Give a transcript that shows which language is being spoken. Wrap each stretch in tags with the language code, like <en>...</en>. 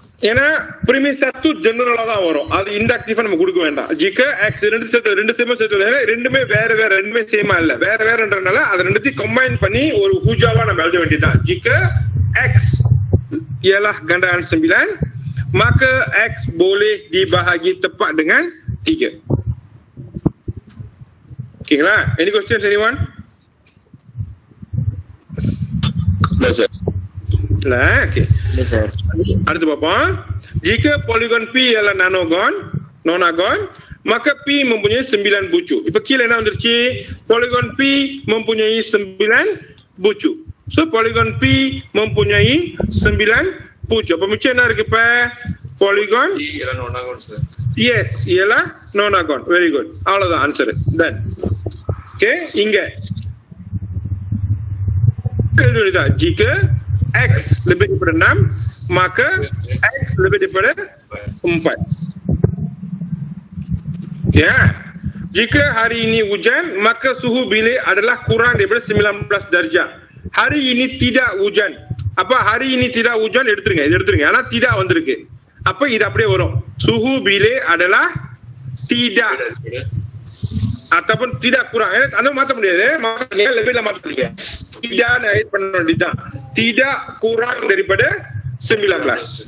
<ta>ஏன்னா premise 1 ஜெனரலா தான் வரும், அது இன்டக்டிவா நம்ம கொடுக்க வேண்டாம். jika x ரெண்டு சேமா சேர்த்து ரெண்டுமே வேற ரெண்டுமே சேமா இல்ல, வேறன்றனால அது ரெண்டுத்தையும் கம்பைன் பண்ணி ஒரு ஹூஜாவா நம்ம எழுத வேண்டியதுதான்.</ta> <ms>jika x ialah gandaan 9, maka x boleh dibahagi tepat dengan 3.</ms> <ta>ஓகேங்களா?</ta> <en>any questions anyone?</en> <ta>இல்ல, ஓகே. அடுத்து பாப்போம்.</ta> <ms>jika polygon P ialah nonagon, maka P mempunyai 9 bucu.</ms> <ta>இப்ப கீழ என்ன வந்துருச்சு?</ta> <ms>polygon P mempunyai 9 bucu. So polygon P mempunyai 9 bucu.</ms> <ta>அப்ப மிச்சம் என்ன இருக்கு? இப்ப polygon</ta> <ms>ialah nonagon sir.</ms> <en>Yes,</en> <ms>ialah nonagon.</ms> <en>Very good.</en> <ta>அவ்வளவுதான் ஆன்சர்.</ta> <en>Done.</en> <ms>Okay,</ms> <ta>இங்க எழுதுறதா</ta> <ms>jika x lebih daripada 6, maka x lebih daripada 4. Ya. Jika hari ini hujan, maka suhu bilik adalah kurang daripada 19 darjah. Hari ini tidak hujan. அப்ப hari ini tidak hujan</ms> <ta>எடுத்துருங்க. ஆனா tidak வந்திருக்கு. அப்ப இது அப்படியே வரும்.</ta> <ms>Suhu bilik adalah tidak ataupun tidak kurang.</ms> <ta>அந்த மாத்த முடியாது. மாத்தீங்க லெவல்ல மாத்தீங்க.</ta> <ms>tidak naik</ms> <ta>பண்ண வேண்டியதுதான்.</ta> <ms>tidak kurang daripada 19.</ms>